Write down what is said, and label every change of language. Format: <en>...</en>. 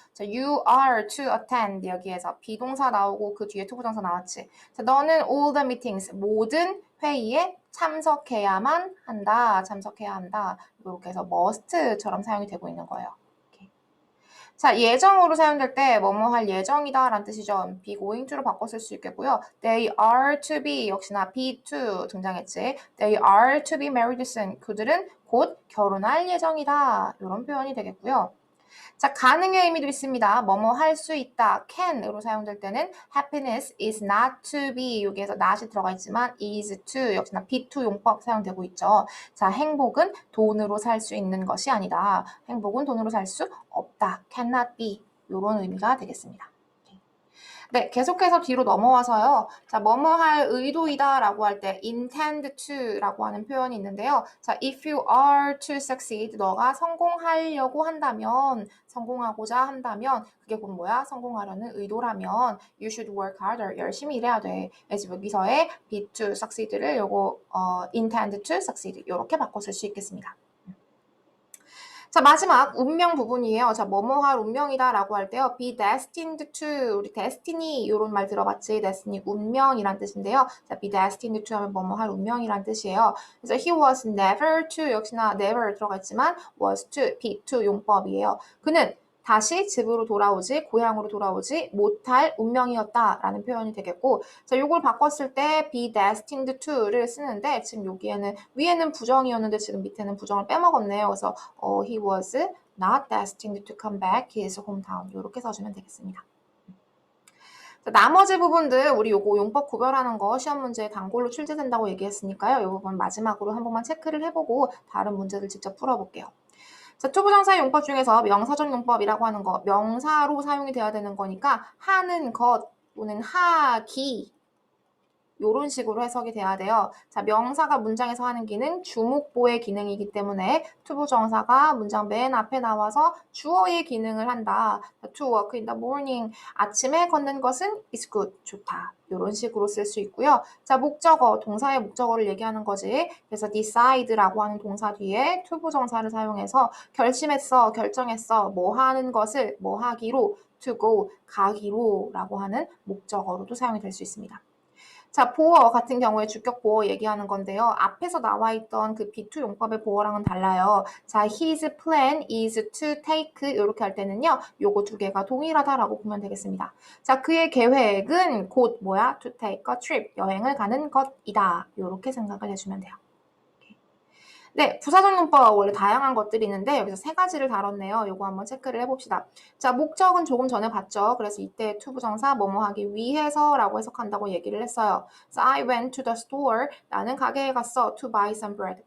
<ko>자,</ko> <en>you are to attend</en> <ko>여기에서 비동사 나오고 그 뒤에 투부정사 나왔지. 자, 너는</ko> <en>all the meetings</en> <ko>모든 회의에 참석해야만 한다. 참석해야 한다. 이렇게 해서 must처럼 사용이 되고 있는 거예요. 자, 예정으로 사용될 때 뭐뭐 할 예정이다 라는 뜻이죠.</ko> <en>be going to</en> <ko>로 바꿔 쓸 수 있겠고요.</ko> <en>They are to be</en> <ko>역시나 be to 등장했지.</ko> <en>They are to be married soon.</en> <ko>그들은 곧 결혼할 예정이다. 이런 표현이 되겠고요. 자, 가능의 의미도 있습니다. 뭐뭐 할 수 있다. can으로 사용될 때는</ko> <en>happiness is not to be</en> <ko>여기에서 not이 들어가 있지만 is to 역시나 be to 용법 사용되고 있죠. 자, 행복은 돈으로 살 수 있는 것이 아니다. 행복은 돈으로 살 수 없다.</ko> <en>cannot be</en> <ko>이런 의미가 되겠습니다. 네, 계속해서 뒤로 넘어와서요. 자, 뭐뭐 할 의도이다 라고 할 때 intend to 라고 하는 표현이 있는데요. 자,</ko> <en>if you are to succeed,</en> <ko>너가 성공하려고 한다면, 성공하고자 한다면, 그게 곧 뭐야? 성공하려는 의도라면</ko> <en>you should work harder,</en> <ko>열심히 일해야 돼. 그래서 여기서의</ko> <en>be to succeed</en> <ko>를 요거</ko> <en>intend to succeed</en> <ko>이렇게 바꿔 쓸 수 있겠습니다. 자, 마지막 운명 부분이에요. 자, 뭐뭐 할 운명이다 라고 할 때요.</ko> <en>be destined to,</en> <ko>우리 destiny 이런 말 들어봤지? destiny, 운명이란 뜻인데요. 자,</ko> <en>be destined to</en> <ko>하면 뭐뭐 할 운명이란 뜻이에요. 그래서</ko> <en>he was never to,</en> <ko>역시나</ko> <en>never</en> <ko>들어가 있지만</ko> <en>was to, be to</en> <ko>용법이에요. 그는 다시 집으로 돌아오지, 고향으로 돌아오지 못할 운명이었다라는 표현이 되겠고, 자, 요걸 바꿨을 때</ko> <en>be destined to</en> <ko>를 쓰는데 지금 여기에는 위에는 부정이었는데 지금 밑에는 부정을 빼먹었네요. 그래서</ko> <en>he was not destined to come back his hometown</en> <ko>이렇게 써주면 되겠습니다. 자, 나머지 부분들 우리 요거 용법 구별하는 거 시험 문제에 단골로 출제된다고 얘기했으니까요. 이 부분 마지막으로 한 번만 체크를 해보고 다른 문제들 직접 풀어볼게요. 자, 투부정사의 용법 중에서 명사적 용법이라고 하는 거, 명사로 사용이 돼야 되는 거니까 하는 것 또는 하기 이런 식으로 해석이 돼야 돼요. 자, 명사가 문장에서 하는 기능, 주목보의 기능이기 때문에 투부정사가 문장 맨 앞에 나와서 주어의 기능을 한다.</ko> <en>To walk in the morning.</en> <ko>아침에 걷는 것은</ko> <en>is good.</en> <ko>좋다. 이런 식으로 쓸 수 있고요. 자, 목적어, 동사의 목적어를 얘기하는 거지. 그래서 decide라고 하는 동사 뒤에 투부정사를 사용해서 결심했어, 결정했어, 뭐 하는 것을 뭐 하기로 to go, 가기로 라고 하는 목적어로도 사용이 될 수 있습니다. 자, 보어 같은 경우에 주격 보어 얘기하는 건데요. 앞에서 나와 있던 그 B2 용법의 보어랑은 달라요. 자,</ko> <en>his plan is to take</en> <ko>이렇게 할 때는요. 요거 두 개가 동일하다라고 보면 되겠습니다. 자, 그의 계획은 곧 뭐야?</ko> <en>to take a trip,</en> <ko>여행을 가는 것이다. 이렇게 생각을 해주면 돼요. 네, 부사적 용법 원래 다양한 것들이 있는데 여기서 세 가지를 다뤘네요. 요거 한번 체크를 해봅시다. 자, 목적은 조금 전에 봤죠. 그래서 이때 투부정사 뭐뭐 하기 위해서 라고 해석한다고 얘기를 했어요.</ko> <en>So I went to the store.</en> <ko>나는 가게에 갔어.</ko> <en>To buy some bread.</en>